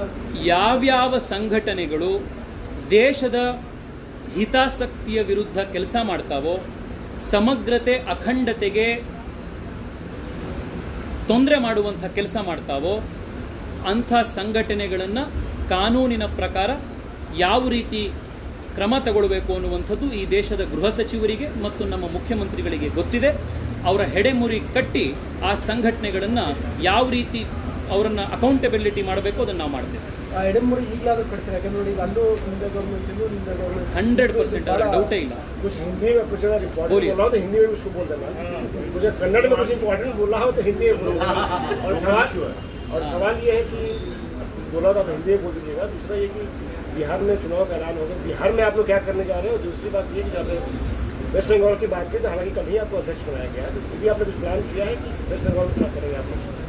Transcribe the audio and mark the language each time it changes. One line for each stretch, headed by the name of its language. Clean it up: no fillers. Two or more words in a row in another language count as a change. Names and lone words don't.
Kannada: ಯಾವ್ಯಾವ ಸಂಘಟನೆಗಳು ದೇಶದ ಹಿತಾಸಕ್ತಿಯ ವಿರುದ್ಧ ಕೆಲಸ ಮಾಡ್ತಾವೋ, ಸಮಗ್ರತೆ ಅಖಂಡತೆಗೆ ತೊಂದರೆ ಮಾಡುವಂಥ ಕೆಲಸ ಮಾಡ್ತಾವೋ ಅಂಥ ಸಂಘಟನೆಗಳನ್ನು ಕಾನೂನಿನ ಪ್ರಕಾರ ಯಾವ ರೀತಿ ಕ್ರಮ ತಗೊಳ್ಬೇಕು ಅನ್ನುವಂಥದ್ದು ಈ ದೇಶದ ಗೃಹ ಸಚಿವರಿಗೆ ಮತ್ತು ನಮ್ಮ ಮುಖ್ಯಮಂತ್ರಿಗಳಿಗೆ ಗೊತ್ತಿದೆ. ಅವರ ಹೆಡೆಮುರಿ ಕಟ್ಟಿ ಆ ಸಂಘಟನೆಗಳನ್ನು ಯಾವ ರೀತಿ ಅವರನ್ನು ಅಕೌಂಟಬಿಲಿಟಿ ಮಾಡಬೇಕು ಅದನ್ನು ನಾವು ಮಾಡ್ತೇವೆ. ಆ ಹೆಡೆಮುರಿ ಈಗಲಾದರೂ ಕಟ್ತಾರೆ, ಯಾಕಂದ್ರೆ ನೋಡಿ ಈಗ ಅಲ್ಲೂ ನಿಂದ ಗೌರ್ಮೆಂಟ್ 100% ಅದರ ಡೌಟೇ ಇಲ್ಲ.
Hindi: कुछ हिंदी में कुछ अगर इम्पोर्टेंट बोलिए। बोला हो तो हिंदी में भी उसको बोल देना। मुझे कन्नड़ में कुछ इम्पोर्टेंट बोलना हो तो हिंदी में बोलूँगा। और सवाल ये है कि बोला था तो हिंदी में बोल दीजिएगा। दूसरा ये कि बिहार में चुनाव का ऐलान हो गया, बिहार में आप लोग क्या करने जा रहे हो। दूसरी बात ये कि जब वेस्ट बंगाल की बात की तो हालांकि कल ही आपको अध्यक्ष बनाया गया है, तो फिर भी आपने कुछ प्लान किया है कि वेस्ट बंगाल में क्या करेंगे आप लोग?